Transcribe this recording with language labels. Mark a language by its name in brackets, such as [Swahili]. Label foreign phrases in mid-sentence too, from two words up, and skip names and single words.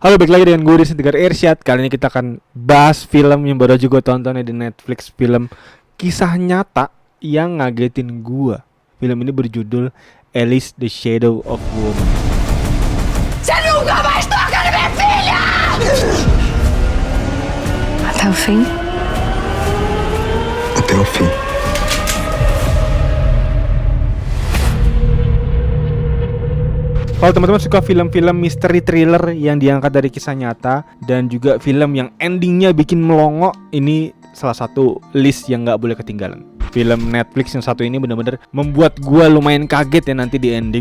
[Indonesian] Halo, balik lagi dengan gue Rizky Tegar Irsyad. Kali ini kita akan bahas film yang baru aja gue tonton di Netflix. Film kisah nyata yang ngagetin gue. Film ini berjudul Alice the Shadow of Woman. [Portuguese] Você nunca mais toca na minha filha! Até o fim? Até o fim. [Indonesian] Kalau teman-teman suka film-film misteri thriller yang diangkat dari kisah nyata dan juga film yang endingnya bikin melongo, ini salah satu list yang gak boleh ketinggalan. Film Netflix yang satu ini benar-benar membuat gue lumayan kaget ya nanti di ending.